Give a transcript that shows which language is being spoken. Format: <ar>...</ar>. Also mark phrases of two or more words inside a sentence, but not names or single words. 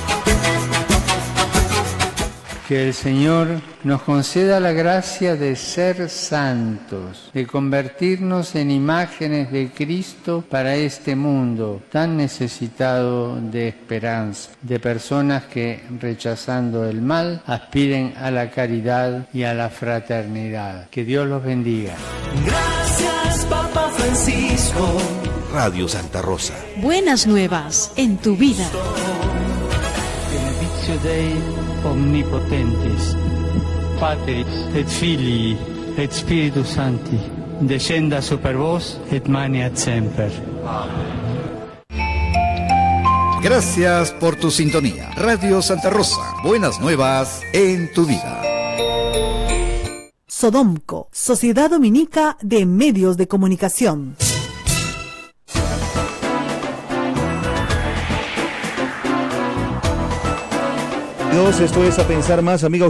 <es>Que el Señor nos conceda la gracia de ser santos, de convertirnos en imágenes de Cristo para este mundo tan necesitado de esperanza, de personas que, rechazando el mal, aspiren a la caridad y a la fraternidad. Que Dios los bendiga. Gracias, Papa Francisco. Radio Santa Rosa. Buenas nuevas en tu vida.</es> <la>Benedictio Dei Omnipotentis, Patris et Filii et Spiritus Sancti, descenda super vos et maneat semper.</la> <es>Gracias por tu sintonía. Radio Santa Rosa, buenas nuevas en tu vida. Sodomco, Sociedad Dominica de Medios de Comunicación. Esto es A Pensar Más, amigos.</es>